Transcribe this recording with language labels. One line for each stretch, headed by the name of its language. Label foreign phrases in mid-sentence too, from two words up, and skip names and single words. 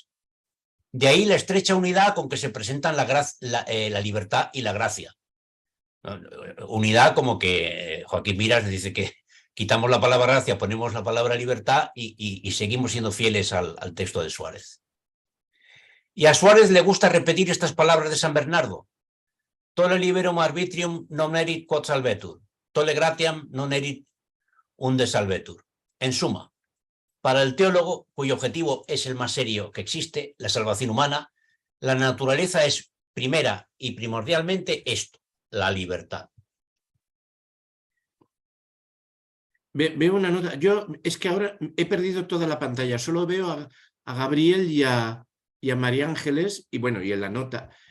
Spanish: De ahí la estrecha unidad con que se presentan la libertad y la gracia. Unidad como que Joaquín Miras dice que quitamos la palabra gracia, ponemos la palabra libertad y seguimos siendo fieles al texto de Suárez. Y a Suárez le gusta repetir estas palabras de San Bernardo.
Latin: Tolle liberum arbitrium non erit quod salvetur, tolle gratiam non erit unde salvetur.
Spanish: En suma, para el teólogo, cuyo objetivo es el más serio que existe, la salvación humana, la naturaleza es primera y primordialmente esto, la libertad. Veo una nota. Yo es que ahora he perdido toda la pantalla. Solo veo a Gabriel y a María Ángeles y bueno, y en la nota.